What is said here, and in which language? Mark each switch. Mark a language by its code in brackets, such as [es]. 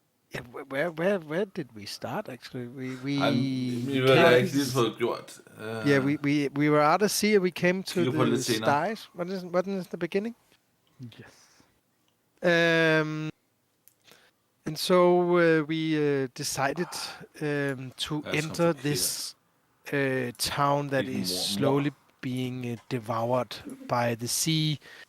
[en] Yeah, where did we start actually? [da] Vi har ikke lige fået gjort. [en] Yeah, we were out at sea and we came to the stars. What is the beginning? Yes. And so we decided to enter this town that is slowly being devoured by the sea.